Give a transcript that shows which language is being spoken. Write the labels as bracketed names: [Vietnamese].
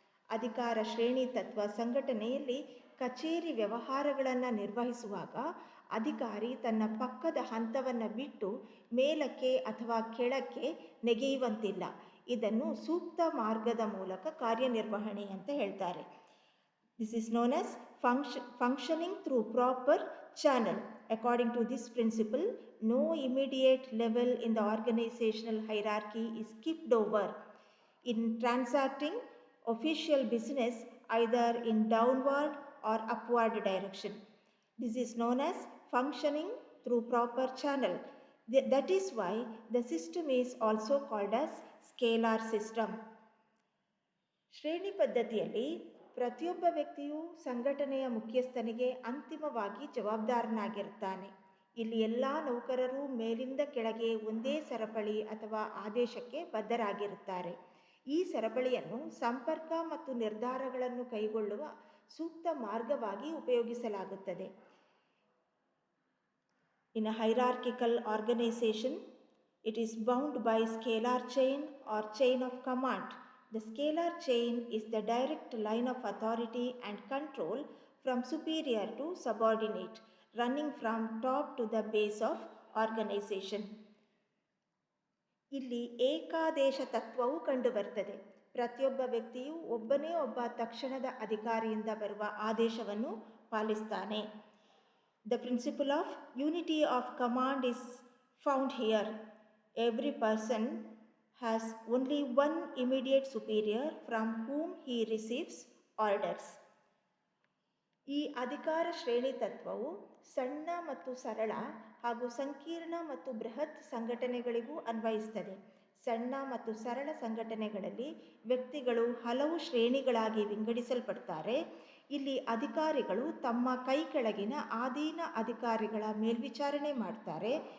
[Kannada] ಅಧಿಕಾರ ಶ್ರೇಣಿ ತತ್ವ ಸಂಘಟನೆಯಲ್ಲಿ ಕಚೇರಿ ವ್ಯವಹಾರಗಳನ್ನು ನಿರ್ವಹಿಸುವಾಗ ಅಧಿಕಾರಿ ತನ್ನ ಪಕ್ಕದ ಹಂತವನ್ನು ಬಿಟ್ಟು ಮೇಲಕ್ಕೆ ಅಥವಾ ಕೆಳಕ್ಕೆ ನೆಗೆಯುವಂತಿಲ್ಲ. ಇದನ್ನು ಸೂಕ್ತ ಮಾರ್ಗದ ಮೂಲಕ ಕಾರ್ಯನಿರ್ವಹಣೆ ಅಂತ ಹೇಳ್ತಾರೆ. [English] This is known as functioning through proper channel. According to this principle, no immediate level in the organizational hierarchy is skipped over in transacting official business either in downward or upward direction. This is known as functioning through proper channel. That is why the system is also called as scalar system. [Kannada] ಶ್ರೇಣಿ ಪದ್ಧತಿಯಲ್ಲಿ ಪ್ರತಿಯೊಬ್ಬ ವ್ಯಕ್ತಿಯು ಸಂಘಟನೆಯ ಮುಖ್ಯಸ್ಥನಿಗೆ ಅಂತಿಮವಾಗಿ ಜವಾಬ್ದಾರನಾಗಿರುತ್ತಾನೆ. ಇಲ್ಲಿ ಎಲ್ಲ ನೌಕರರು ಮೇಲಿಂದ ಕೆಳಗೆ ಒಂದೇ ಸರಪಳಿ ಅಥವಾ ಆದೇಶಕ್ಕೆ ಬದ್ಧರಾಗಿರುತ್ತಾರೆ. ಈ ಸರಪಳಿಯನ್ನು ಸಂಪರ್ಕ ಮತ್ತು ನಿರ್ಧಾರಗಳನ್ನು ಕೈಗೊಳ್ಳುವ ಸೂಕ್ತ ಮಾರ್ಗವಾಗಿ ಉಪಯೋಗಿಸಲಾಗುತ್ತದೆ. [English] In a hierarchical organization, it is bound by scalar chain or chain of command. The scalar chain is the direct line of authority and control from superior to subordinate, running from top to the base of organization. [Kannada] ಇಲ್ಲಿ ಏಕಾದೇಶ ತತ್ವವು ಕಂಡುಬರ್ತದೆ. ಪ್ರತಿಯೊಬ್ಬ ವ್ಯಕ್ತಿಯು ಒಬ್ಬನೇ ಒಬ್ಬ ತಕ್ಷಣದ ಅಧಿಕಾರಿಯಿಂದ ಬರುವ ಆದೇಶವನ್ನು ಪಾಲಿಸ್ತಾನೆ. [English] The principle of unity of command is found here. Every person has only one immediate superior from whom he receives orders. [Kannada] ಈ ಅಧಿಕಾರ ಶ್ರೇಣಿ ತತ್ವವು ಸಣ್ಣ ಮತ್ತು ಸರಳ ಹಾಗೂ ಸಂಕೀರ್ಣ ಮತ್ತು ಬೃಹತ್ ಸಂಘಟನೆಗಳಿಗೂ ಅನ್ವಯಿಸುತ್ತದೆ. ಸಣ್ಣ ಮತ್ತು ಸರಳ ಸಂಘಟನೆಗಳಲ್ಲಿ ವ್ಯಕ್ತಿಗಳು ಹಲವು ಶ್ರೇಣಿಗಳಾಗಿ ವಿಂಗಡಿಸಲ್ಪಡ್ತಾರೆ. ಇಲ್ಲಿ ಅಧಿಕಾರಿಗಳು ತಮ್ಮ ಕೈ ಕೆಳಗಿನ ಆಧೀನ ಅಧಿಕಾರಿಗಳ ಮೇಲ್ವಿಚಾರಣೆ ಮಾಡ್ತಾರೆ.